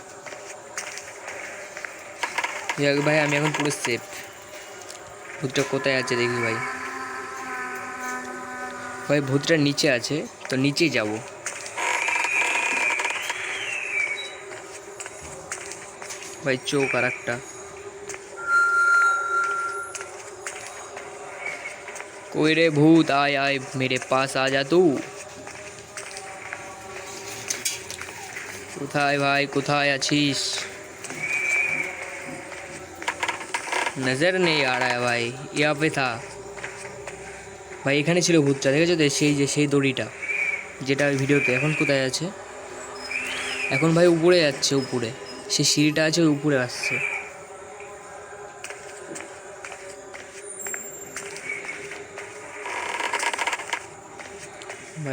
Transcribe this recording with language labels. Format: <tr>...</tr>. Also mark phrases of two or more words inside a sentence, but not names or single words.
<bn>যাক ভাই, আমি এখন পুরো সেফ। ভূতটা কোথায় আছে দেখি ভাই। ভাই ভূতটা নিচে আছে, তো নিচেই যাব। ভাই চোখ আর একটা।</bn> <hi>कोई रे भूत, आय आय मेरे पास आ जा तू।</hi> <bn>কোথায় ভাই, কোথায় আছিস?</bn> <hi>नज़र नहीं आ रहा है भाई। यहाँ पे था</hi> <bn>ভাই। এখানে ছিল ভূতটা, দেখেছো তো? সেই দড়িটা যেটা ওই ভিডিওতে। এখন কোথায় আছে? এখন ভাই উপরে যাচ্ছে, উপরে। সেই সিঁড়িটা আছে, ওই উপরে আসছে ভাই।</bn>